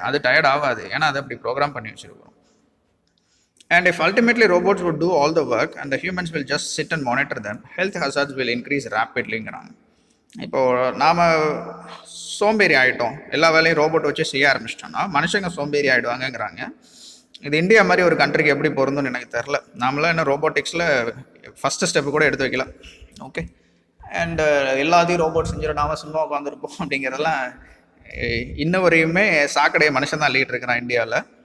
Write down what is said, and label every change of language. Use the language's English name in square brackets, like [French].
[Tamil] அது டயர்ட் ஆகாது, ஏன்னா அதை அப்படி ப்ரோக்ராம் பண்ணி வச்சுருக்கோம். [English] And if ultimately robots would do all the work and the humans will just sit and monitor them, health hazards will increase rapidlyங்கிறாங்க. [Tamil] இப்போது நாம் சோம்பேறி ஆகிட்டோம், எல்லா வேலையும் ரோபோட் வச்சு செய்ய ஆரம்பிச்சிட்டோம்னா மனுஷங்க சோம்பேறி ஆகிடுவாங்கங்கிறாங்க. இது இந்தியா மாதிரி ஒரு கண்ட்ரிக்கு எப்படி பொருந்தும்னு எனக்கு தெரில. நாமளாம் என்ன ரோபோட்டிக்ஸில் ஃபஸ்ட்டு ஸ்டெப்பு கூட எடுத்து வைக்கலாம். ஓகே, அண்டு எல்லாத்தையும் ரோபோட் செஞ்சிடும், நாம சும்மா உட்காந்துருப்போம் அப்படிங்கிறதெல்லாம் இன்ன வரையுமே சாக்கடைய மனுஷன் தான் லீட் இருக்கிறான் இந்தியாவில்.